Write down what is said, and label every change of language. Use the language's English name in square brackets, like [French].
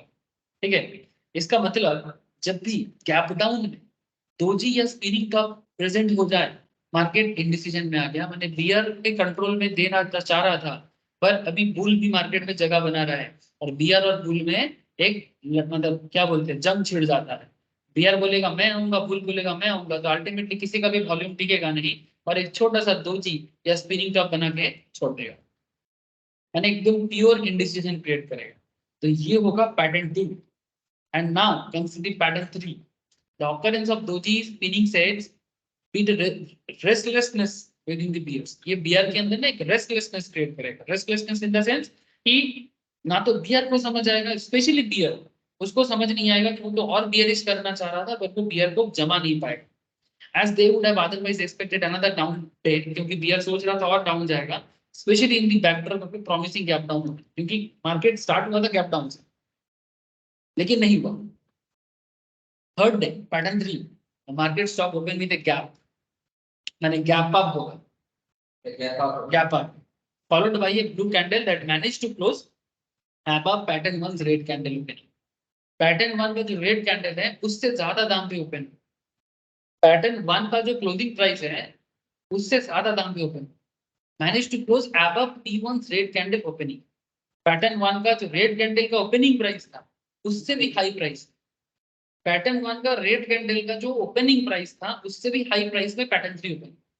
[Hindi] ठीक है, इसका मतलब जब भी गैप डाउन में दोजी या स्पिनिंग टॉप प्रेजेंट हो जाए, मार्केट इंडिसीजन में आ गया, मैंने बियर के कंट्रोल में देना चाह रहा था, पर अभी बुल भी मार्केट में जगह बना रहा है, और बियर और बुल में एक मतलब क्या बोलते हैं जंग छिड़ जाता है। बियर बोलेगा मैं आऊंगा, बुल बोलेगा मैं आऊंगा, तो अल्टीमेटली किसी का भी वॉल्यूम टिकेगा नहीं, और एक छोटा सा दोजी या स्पिनिंग टॉप बना के छोड़ देगा, यानी एकदम प्योर इंडिसीजन क्रिएट करेगा। तो ये होगा pattern 2। [English] And now consider pattern 3। The occurrence of doji spinning sets with restlessness within the bears. [Hindi] ये बियर के अंदर ना एक रेस्टलेसनेस क्रिएट करेगा। रेस्टलेसनेस इन द सेंस कि ना तो बियर को समझ आएगा, स्पेशली बियर उसको समझ नहीं आएगा कि वो तो और बियरिश करना चाह रहा था, बट वो बियर को जमा नहीं पाएगा। [English] as they would have otherwise expected another down day, [Hindi] क्योंकि बियर सोच रहा था और डाउन जाएगा, [English] specially in the backdrop of promising gap down, [Hindi] क्योंकि मार्केट स्टार्ट हुआ था गैप डाउन से, लेकिन नहीं हुआ। [English] third day pattern 3, market stock open with a gap, [Hindi] माने गैप अप होगा, [English] gap up followed by a blue candle that managed to close above pattern 1's red candle opening. [Hindi] Pattern 1 का जो red candle है उससे ज्यादा दाम पे open, pattern 1 का जो क्लोजिंग प्राइस है उससे ज्यादा दाम पे open, [English] Manage to close above P1's red candle opening. [Hindi] Pattern 1 का जो रेड कैंडल का ओपनिंग प्राइस था उससे भी हाई प्राइस, पैटर्न 1 का रेड कैंडल का जो ओपनिंग प्राइस था उससे भी हाई प्राइस में पैटर्न 3 ओपन।